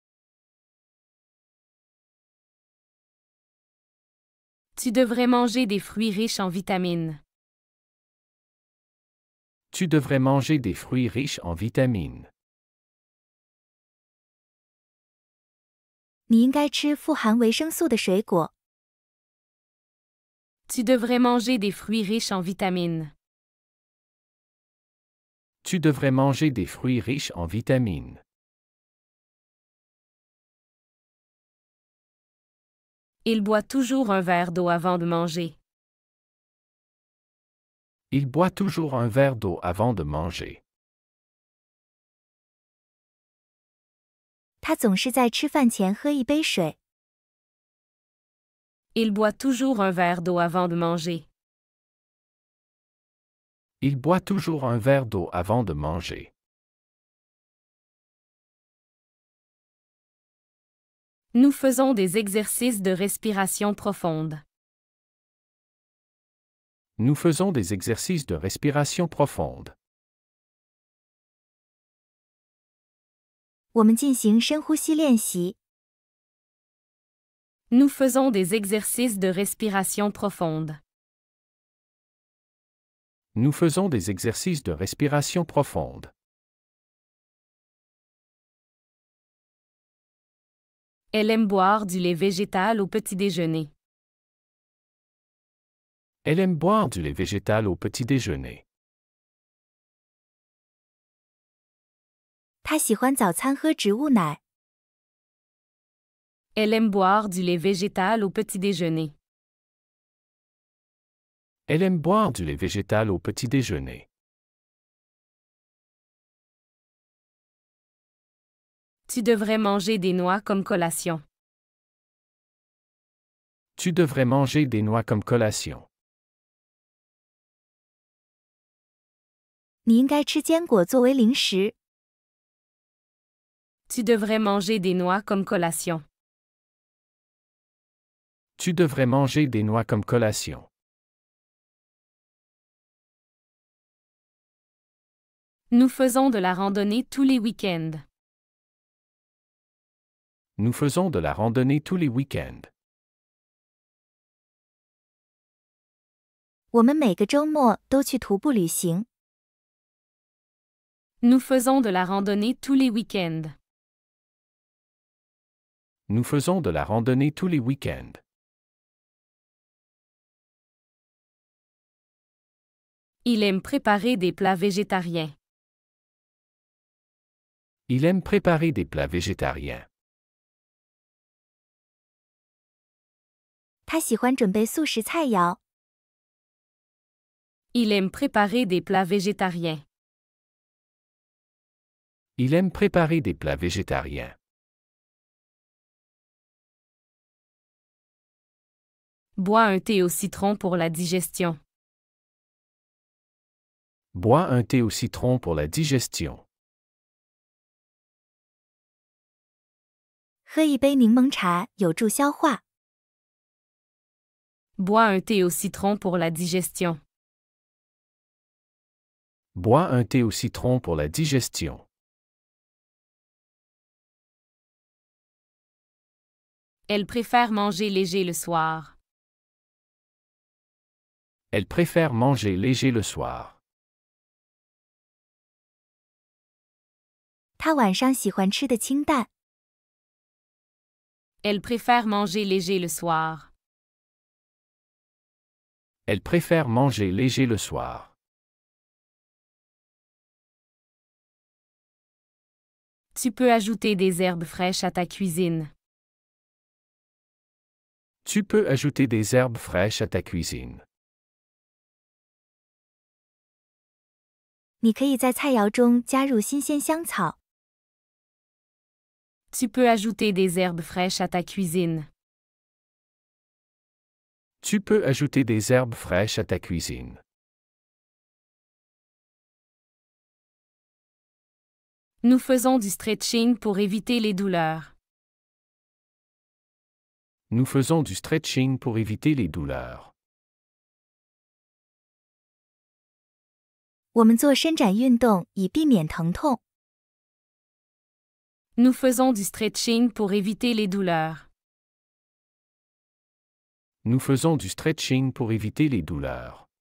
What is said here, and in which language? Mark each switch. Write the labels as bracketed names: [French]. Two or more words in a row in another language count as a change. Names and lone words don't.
[French] Tu devrais manger des fruits riches en vitamines. Tu devrais manger des fruits riches en vitamines. [Chinese] 你应该吃富含维生素的水果。 [French] Tu devrais manger des fruits riches en vitamines. Tu devrais manger des fruits riches en vitamines. Il boit toujours un verre d'eau avant de manger. Il boit toujours un verre d'eau avant de manger. [Chinese] 他总是在吃饭前喝一杯水。 [French] Il boit toujours un verre d'eau avant de manger. Il boit toujours un verre d'eau avant de manger. Nous faisons des exercices de respiration profonde. Nous faisons des exercices de respiration profonde. [Chinese] 我们进行深呼吸练习。 [French] Nous faisons des exercices de respiration profonde. Nous faisons des exercices de respiration profonde. Elle aime boire du lait végétal au petit déjeuner. Elle aime boire du lait végétal au petit déjeuner. [Chinese] 她喜欢早餐喝植物奶。 [French] Elle aime boire du lait végétal au petit déjeuner. Elle aime boire du lait végétal au petit déjeuner. Tu devrais manger des noix comme collation. Tu devrais manger des noix comme collation. [Chinese] 你应该吃坚果作为零食。 [French] Tu devrais manger des noix comme collation. Tu devrais manger des noix comme collation. Nous faisons de la randonnée tous les week-ends. Nous faisons de la randonnée tous les week-ends. [Chinese] 我们每个周末都去徒步旅行。 [French] Nous faisons de la randonnée tous les week-ends. Nous faisons de la randonnée tous les week-ends. Il aime préparer des plats végétariens. Il aime préparer des plats végétariens. [Chinese] 他喜欢准备素食菜肴。 [French] Il aime préparer des plats végétariens. Il aime préparer des plats végétariens. Bois un thé au citron pour la digestion. Bois un thé au citron pour la digestion. [Chinese] 喝一杯柠檬茶有助消化。 [French] Bois un thé au citron pour la digestion. Bois un thé au citron pour la digestion. Elle préfère manger léger le soir. Elle préfère manger léger le soir. [Chinese] 他晚上喜欢吃的清淡。 [French] Elle préfère manger léger le soir. Elle préfère manger léger le soir. Tu peux ajouter des herbes fraîches à ta cuisine. Tu peux ajouter des herbes fraîches à ta cuisine. [Chinese] 你可以在菜肴中加入新鲜香草。 [French] Tu peux ajouter des herbes fraîches à ta cuisine. Tu peux ajouter des herbes fraîches à ta cuisine. Nous faisons du stretching pour éviter les douleurs. Nous faisons du stretching pour éviter les douleurs. [Chinese] 我们做伸展运动以避免疼痛。 [French] Nous faisons du stretching pour éviter les douleurs. Nous faisons du stretching pour éviter les douleurs.